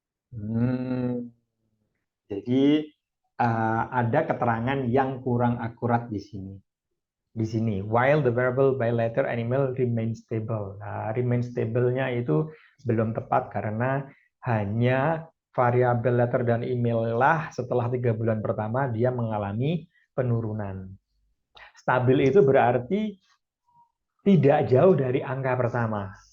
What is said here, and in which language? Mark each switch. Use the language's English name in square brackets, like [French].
[Indonesian] Hmm, jadi ada keterangan yang kurang akurat di sini. Di sini, [English] while the variable by letter and email remain stable. [Indonesian] Nah, [English] remain stable- [Indonesian] nya itu belum tepat karena hanya variabel letter dan email lah setelah 3 bulan pertama dia mengalami penurunan. Stabil itu berarti tidak jauh dari angka pertama.